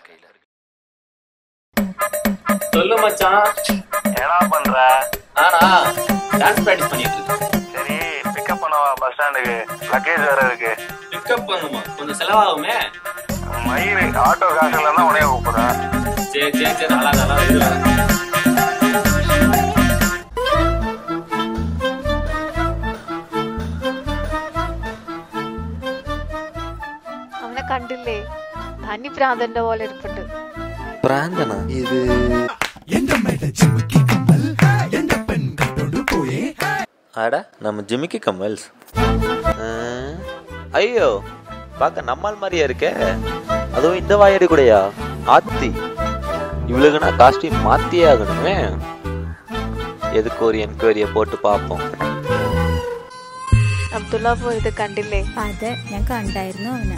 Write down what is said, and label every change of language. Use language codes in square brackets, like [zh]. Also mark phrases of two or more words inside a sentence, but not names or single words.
[ta] சொல்லு மச்சான் என்ன பண்ற ஆனா [en] dance practice [ta] பண்ணிட்டு இருக்கேன் சரி பிக்கப் பண்ணவா [en] bus standக்கு [ta] லக்கேஜ் வேற இருக்கு பிக்கப் பண்ணுமா கொஞ்சம் செலவாகுமே மயிறு ஆட்டோ காசு இல்லைன்னா உடனே கூப்பிடுறேன் சரி நல்லா இது [ml] അവനെ കണ്ടില്ലേ തനി ഭ്രാന്തന്റെ പോലെ ഇരിപ്പുണ്ട് പ്രാന്തനാ ഇത് [ta] அட நம்ம ஜிமிக்கி கமல்ஸ் ஐயோ பார்க்க நம்மால் மாதிரியா இருக்கே அதுவும் இந்த வாயடி கூடயா ஆத்தி இவளுக்குன்னா காஸ்டியூம் மாத்தியே ஆகணுமே எதுக்கு ஒரு என்கொயரிய போட்டு பார்ப்போம் [ml] അബ്ദുള്ള പോയത് കണ്ടില്ലേ അതെ ഞാൻ കണ്ടായിരുന്നു അവനെ